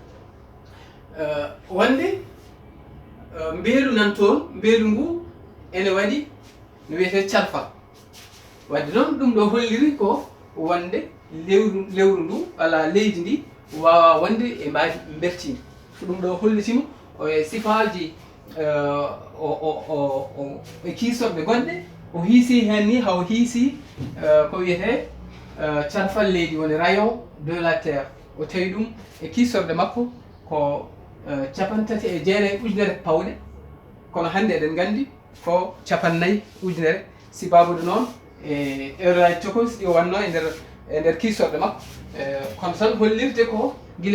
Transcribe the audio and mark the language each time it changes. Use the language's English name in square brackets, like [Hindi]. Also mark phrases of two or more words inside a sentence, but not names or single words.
[Fula] wonde mbeelu nan toon mbeelu ngu ene waɗi no wiyete carfal wadde noon ɗum ɗo holliri ko wonde lewru ndu walla leydi ndi wawa wonde e mbaadi bertini so ɗum ɗo hollitimo e sifaji e kiisorɗe gonɗe o hiisi hen ni haw hiisi ko wiyete carfal leydi woni [French] rayon de la terre [Fula] o tawi ɗum e kiisorde makko ko 39 ujunere pawɗe kono hannde eɗen nganndi ko 54 ujunere sibabude noon e heure tokosi ɗi o wanno e nder kiisorde makko kono tan hollirde ko gila